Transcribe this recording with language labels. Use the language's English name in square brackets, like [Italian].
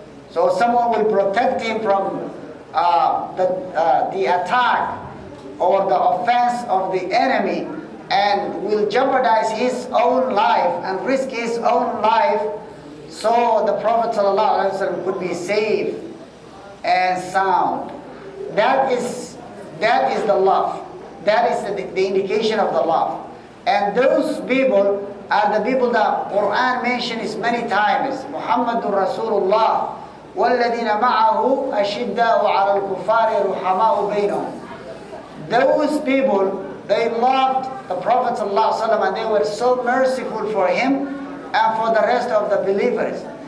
[English] So someone will protect him from the attack or the offense of the enemy and will jeopardize his own life and risk his own life so the Prophet ﷺ could be safe and sound. That is the love. That is the indication of the love. And those people are the people that Quran mentions many times. [Arabic] Muhammadur Rasulullah وَالَّذِينَ مَعَهُ أَشِدَّاءُ عَلَى الْكُفَّارِ رُحَمَاءُ بَيْنَهُم. [English] Those people, they loved the Prophet ﷺ and they were so merciful for him and for the rest of the believers.